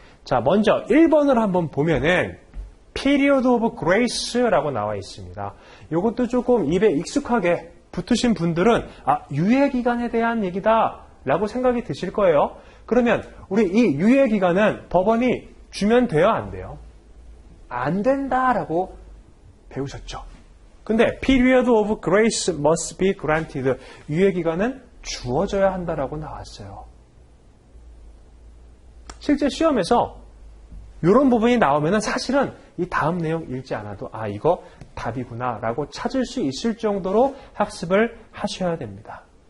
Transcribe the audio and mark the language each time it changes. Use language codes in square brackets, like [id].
[ko] 자, 먼저 1번을 한번 보면은 [en] period of grace [ko] 라고 나와 있습니다. 이것도 조금 입에 익숙하게 붙으신 분들은 유예기간에 대한 얘기다 라고 생각이 드실 거예요. 그러면 우리 이 유예기간은 법원이 주면 돼요, 안 돼요? 안 된다라고 배우셨죠. 근데 [en] period of grace must be granted. [ko] 유예기간은 주어져야 한다라고 나왔어요. 실제 시험에서 이런 부분이 나오면은 사실은 이 다음 내용 읽지 않아도 이거 답이구나 라고 찾을 수 있을 정도로 학습을 하셔야 됩니다.